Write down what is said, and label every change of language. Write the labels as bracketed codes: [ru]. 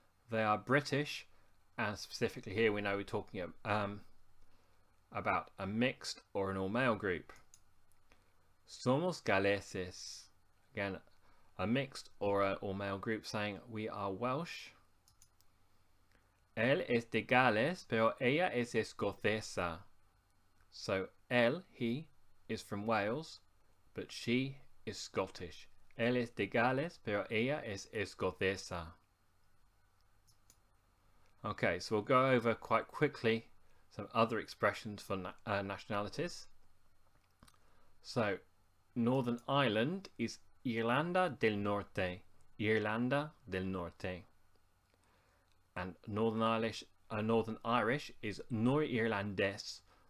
[en] They are British, and specifically here we know we're talking about a mixed or an all-male group. [es] Somos galeses. [en] Again, a mixed or an all-male group saying we are Welsh. [es] Él es de Gales, pero ella es escocesa. [en] So él, he, is from Wales, but she is Scottish. [es] Él es de Gales, pero ella es escocesa. [en] Okay, so we'll go over quite quickly some other expressions for nationalities. So, Northern Ireland is Irlanda del Norte. Irlanda del Norte. And Northern Irish is Nor-Irlandés.